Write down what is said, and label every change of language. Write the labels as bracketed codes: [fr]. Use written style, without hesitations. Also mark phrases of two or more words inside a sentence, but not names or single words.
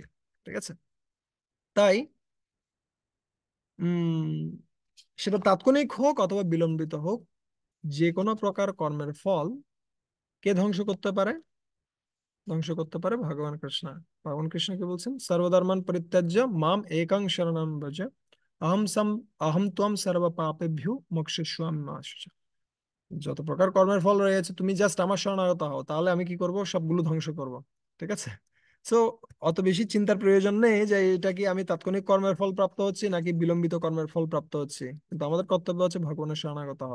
[bn] ঠিক আছে। তাই উম সেটা তাৎক্ষণিক হোক অথবা বিলম্বিত হোক, যে কোনো প্রকার কর্মের ফল কে ধ্বংস করতে পারে? ধ্বংস করতে পারে ভগবান কৃষ্ণ। ভগবান কৃষ্ণ কি বলছেন? [sa] সর্বধর্মান পরিত্যাজ্য মাম একাং শরণম ব্রজ, অহম সম অহম ত্বম সর্ব পাপেভ্যো মোক্ষয়িষ্যামি মা শুচা। [bn] যত প্রকার কর্মের ফল রয়েছে, তুমি জাস্ট আমার শরণাগত হও, তাহলে আমি কি করব, সবগুলো ধ্বংস করব। ঠিক আছে। সো অত বেশি চিন্তার প্রয়োজন নেই যে এটা কি আমি তাৎক্ষণিক কর্মের ফল প্রাপ্ত হচ্ছি নাকি বিলম্বিত কর্মের ফল প্রাপ্ত হচ্ছি, কিন্তু আমাদের কর্তব্য হচ্ছে ভগবানের শরণাগত হওয়া।